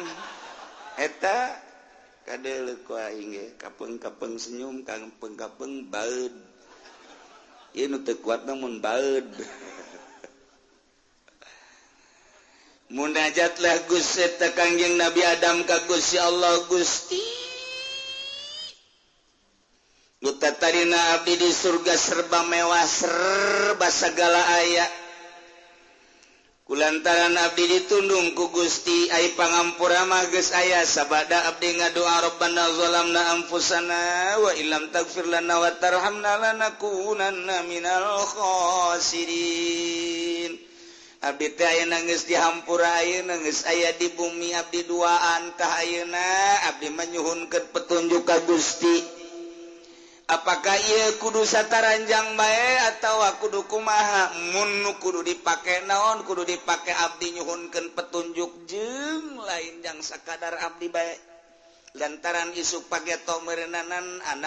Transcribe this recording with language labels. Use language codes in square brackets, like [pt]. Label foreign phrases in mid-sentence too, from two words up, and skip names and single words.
[su] Eta kadele ku aing ge kapeng-kapeng senyum kapeng-kapeng baeud ieu nu teu kuat mun baeud munajatlah Gusti ta Kangjeng Nabi Adam ka Gusti Allah Gusti nu tatarina abdi di surga serba mewah serba sagala aya kulantaran abdi ditundung ku Gusti ai pangampura mah geus aya sabada abdi ngadoa [ar] ربنا ظلمنا أنفسنا وإن لم تغفر لنا وترحمنا لنكونن من الخاسرين abdi [su] teh ayeuna geus dihampura ayeuna geus aya di bumi abdi duaan tah ayeuna abdi mah nyuhunkeun petunjuk ka Gusti [id] Apakah ia [su] kudu sataranjang bae atau kudu kumaha mun kudu dipake naon kudu dipake abdi nyuhunkeun petunjuk jeung lain jang sakadar abdi bae lantaran isuk pageto meureunanan